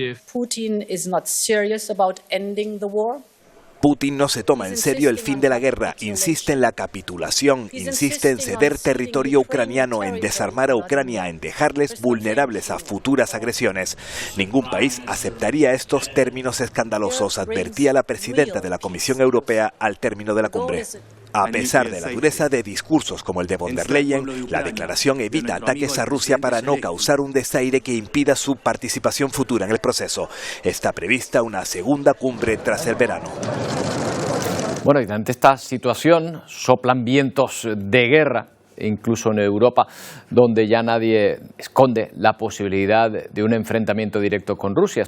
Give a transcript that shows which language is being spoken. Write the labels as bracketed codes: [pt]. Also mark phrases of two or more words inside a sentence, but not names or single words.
[es] Putin no se toma en serio el fin de la guerra, insiste en la capitulación, insiste en ceder territorio ucraniano, en desarmar a Ucrania, en dejarles vulnerables a futuras agresiones. Ningún país aceptaría estos términos escandalosos, advertía la presidenta de la Comisión Europea al término de la cumbre. A pesar de la dureza de discursos como el de von der Leyen, la declaración evita ataques a Rusia para no causar un desaire que impida su participación futura en el proceso. Está prevista una segunda cumbre tras el verano. Bueno, y ante esta situación soplan vientos de guerra, incluso en Europa, donde ya nadie esconde la posibilidad de un enfrentamiento directo con Rusia.